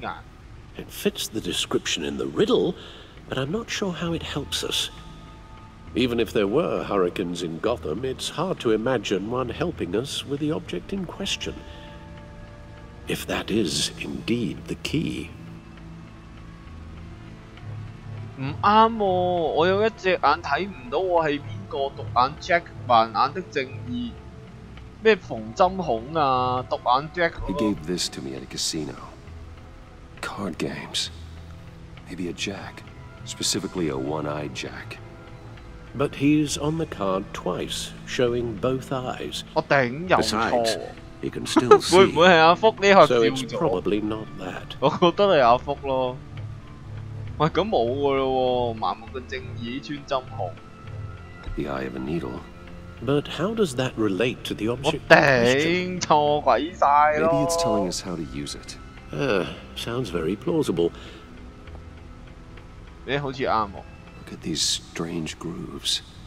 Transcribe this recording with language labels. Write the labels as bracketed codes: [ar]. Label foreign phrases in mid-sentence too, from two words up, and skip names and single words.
[en] It fits the description in the riddle, but I'm not sure how it helps us. Even if there were hurricanes in Gotham, it's hard to imagine one helping us with the object in question. If that is indeed the key. [yue] 唔啱喎！我有一隻眼睇唔到我係邊個，獨眼 Jack 盲眼的正義，咩縫針孔啊，獨眼 Jack。 [en] He gave this to me at a casino. Card games. Maybe a Jack. Specifically a one-eyed Jack. But he's on the card twice, showing both eyes. [yue] 我頂有錯 [en] Besides, he can still see. [yue] 會唔會係阿福呢下 [en] So [yue] 笑 [en] it's [yue] 咗 [en] probably not that. [yue] 我覺得係阿福咯。喂，咁冇噶咯喎，盲目嘅正義穿針孔。 [en] The eye of a needle. But how does that relate to the [yue] 我 [en] object? [yue] 頂錯鬼晒咯。 [en] Maybe it's telling us how to use it. Sounds very plausible. [yue] 誒，好似啱喎。 [en] Look at these strange grooves.